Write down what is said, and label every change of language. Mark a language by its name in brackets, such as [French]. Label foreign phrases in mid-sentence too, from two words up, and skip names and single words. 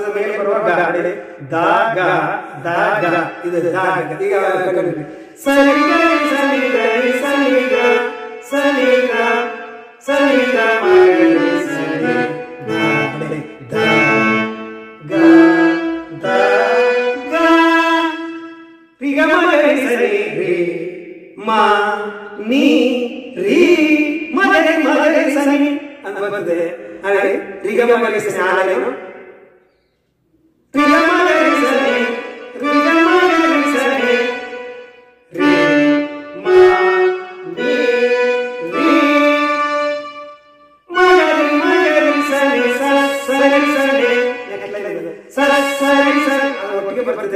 [Kannada] ಮೇಲೆ ಬರುವ ಗ ದ ಗ ದ ಗ ಇದು ದ ಗ ಈಗ ಸರಿ ಗ ಸರಿ ಗ ಸರಿ ಗ ಸರಿ ಗ ಸರಿ ಗ ಸರಿ ದ ಗ ದ ಗ ರಿ ಗ ಮ ಗ ಸರಿ ರಿ ಮ ನೀ ರಿ ಮ ಗ ಸರಿ ಅಂತ ಬರ್ತದೆ. ಹಾಗೆ ರಿ ಗ ಮ ಗ ಸರಿ ಆಲೇನು ರಿ ಗ ಮ ಗ ಸರಿ ರಿ ಗ ಮ ಗ ಸರಿ ರಿ ಮ ನೀ ರಿ ಮ ಗ ಸರಿ ಸರಿ ಸರಿ ಸರ ಸರಿ ಸರಿ ಅದು ಒಟ್ಟಿಗೆ ಬರ್ತದೆ.